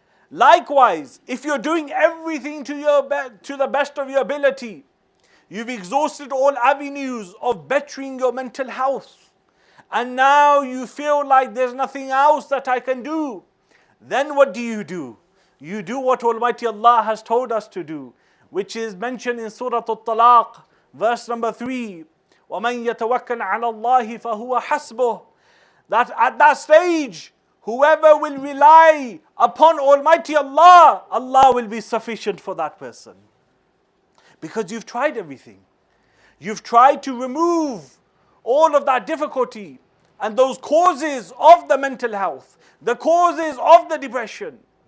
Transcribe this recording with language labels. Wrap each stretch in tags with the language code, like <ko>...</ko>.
<en>Likewise, if you're doing everything to the best of your ability, you've exhausted all avenues of bettering your mental health, and now you feel like there's nothing else that I can do, then what do? You do what Almighty Allah has told us to do, which is mentioned in Surah At-Talaq, verse number 3.</en> <ar>وَمَنْ يَتَوَكَّلْ عَلَى اللَّهِ فَهُوَ حَسْبُهُ.</ar> <en>That at that stage, Whoever will rely upon Almighty Allah, Allah will be sufficient for that person. Because you've tried everything. You've tried to remove all of that difficulty and those causes of the mental health, the causes of the depression.</en>